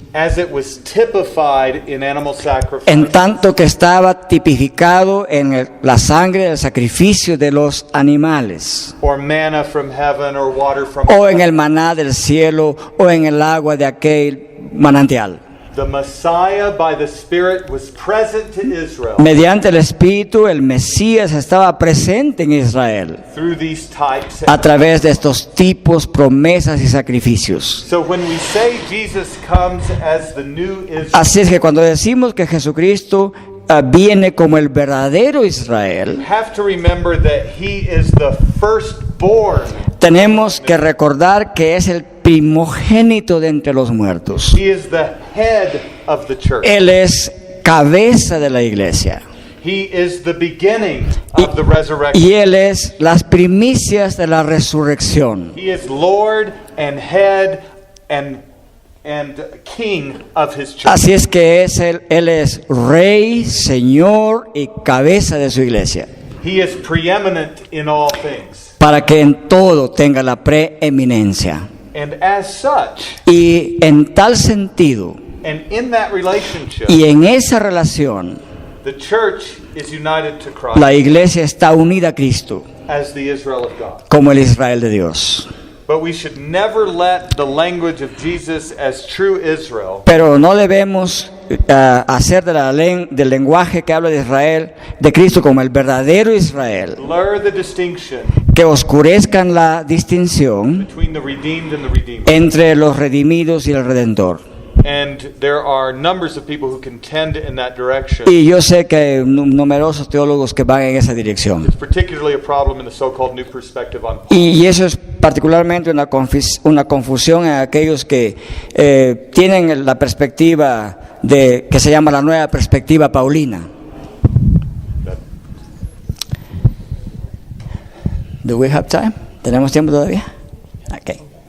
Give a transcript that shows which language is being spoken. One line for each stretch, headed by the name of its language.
English: As it was typified in animal sacrifice.
Spanish: en tanto que estaba tipificado en la sangre del sacrificio de los animales,
English: Or manna from heaven or water from
Spanish: o en el maná del cielo, o en el agua de aquel manantial.
English: The Messiah by the Spirit was present to Israel
Spanish: Mediante el Espíritu, el Mesías estaba presente en Israel
English: through these types.
Spanish: a través de estos tipos, promesas y sacrificios.
English: So when we say Jesus comes as the new Israel,
Spanish: Así es que cuando decimos que Jesucristo viene como el verdadero Israel,
English: we have to remember that he is the firstborn.
Spanish: tenemos que recordar que es el primogénito de entre los muertos.
English: He is the head of the church.
Spanish: Él es cabeza de la iglesia.
English: He is the beginning of the resurrection.
Spanish: Y Él es las primicias de la resurrección.
English: He is Lord and head and king of his church.
Spanish: Así es que Él es rey, señor y cabeza de su iglesia,
English: He is preeminent in all things.
Spanish: para que en todo tenga la preeminencia.
English: And as such,
Spanish: Y en tal sentido,
English: and in that relationship,
Spanish: y en esa relación,
English: The church is united to Christ
Spanish: La iglesia está unida a Cristo
English: as the Israel of God.
Spanish: como el Israel de Dios.
English: But we should never let the language of Jesus as true Israel
Spanish: Pero no debemos hacer del lenguaje que habla de Israel, de Cristo como el verdadero Israel,
English: blur the distinction
Spanish: que oscurezcan la distinción
English: between the redeemed and the redeemer.
Spanish: entre los redimidos y el Redentor.
English: And there are numbers of people who contend in that direction.
Spanish: Y yo sé que hay numerosos teólogos que van en esa dirección.
English: It's particularly a problem in the so-called New Perspective on Paul.
Spanish: Y eso es particularmente una confusión en aquellos que tienen la perspectiva que se llama la nueva perspectiva paulina.
English: Do we have time?
Spanish: ¿Tenemos tiempo todavía?
English: Okay.